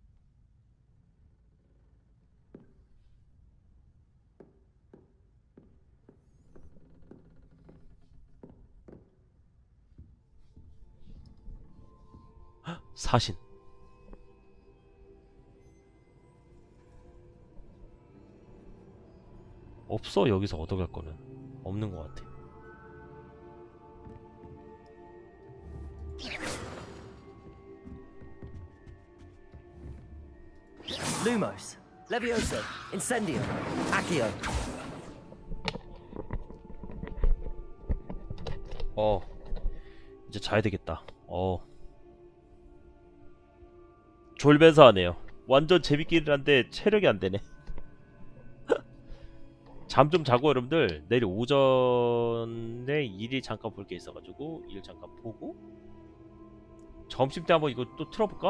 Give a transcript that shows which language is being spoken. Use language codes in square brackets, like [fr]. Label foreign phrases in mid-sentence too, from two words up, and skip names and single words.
[ko] 헉, 사신. 없어. 여기서 얻어갈 거는 없는 것 같아. [la] Lumos. Levioso. Incendio. Accio. [ko] 이제 자야 되겠다. 졸면서 하네요. 완전 재밌기는 한데 체력이 안 되네. 잠 좀 자고 여러분들 내일 오전에 일이 잠깐 볼 게 있어가지고 일 잠깐 보고 점심 때 한번 이거 또 틀어볼까?